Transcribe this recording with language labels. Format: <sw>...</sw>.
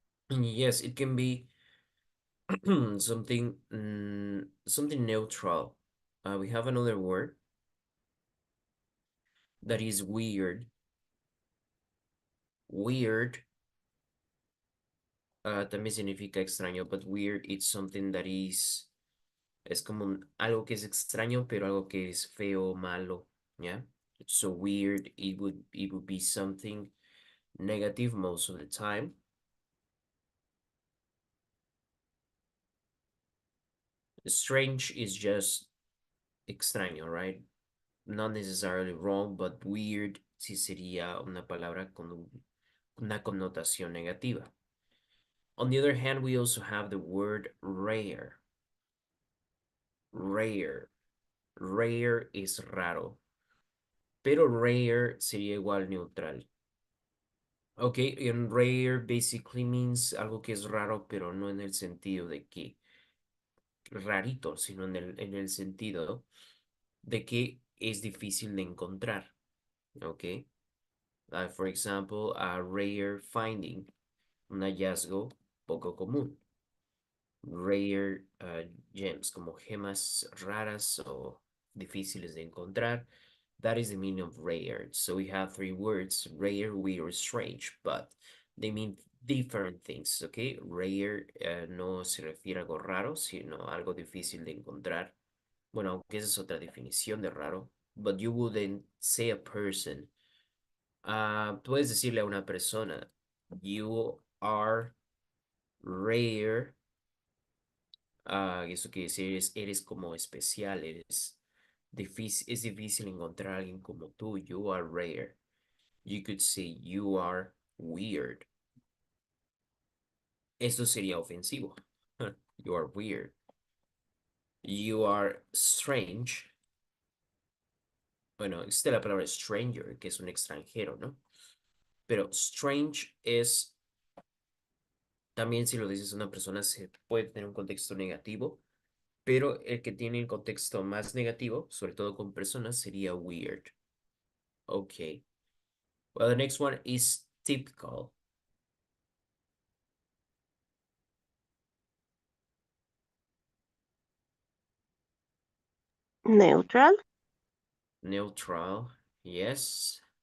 <en>Yes, it can be something something neutral. We have another word that is weird. Weird.</en> <es>también significa extraño,</es> <en>but weird, it's something that is,</en> <es>es como algo que es extraño, pero algo que es feo, malo, yeah?</es> <en>So weird, it would be something negative most of the time. Strange is just extraño, right? Not necessarily wrong, but weird</en> <es>sí sería una palabra con una connotación negativa.</es> <en>On the other hand, we also have the word rare.</en> <es>Rare. Rare es raro. Pero rare sería igual neutral. Okay, and rare basically means algo que es raro, pero no en el sentido de que rarito, sino en el sentido de que es difícil de encontrar.</es> <en>Okay. For example, a rare finding,</en> <es>un hallazgo poco común.</es> <en>Rare gems,</en> <es>como gemas raras o difíciles de encontrar.</es> <en>That is the meaning of rare. So we have three words, rare, weird, strange, but they mean different things, okay?</en> <es>Rare no se refiere a algo raro, sino algo difícil de encontrar. Bueno, aunque esa es otra definición de raro,</es> <en>but you wouldn't say a person.</en> <es>Puedes decirle a una persona,</es> <en>you are rare.</en> <es>Eso quiere decir, eres como especial, es difícil encontrar a alguien como tú.</es> <en>You are rare. You could say you are weird.</en> <es>Esto sería ofensivo.</es> <en>You are weird. You are strange.</en> <es>Bueno, existe la palabra stranger, que es un extranjero, ¿no? Pero strange es, también si lo dices a una persona, se puede tener un contexto negativo, pero el que tiene el contexto más negativo, sobre todo con personas, sería weird.</es> <en>Okay. Well, the next one is typical. Neutral. Neutral. Yes.</en>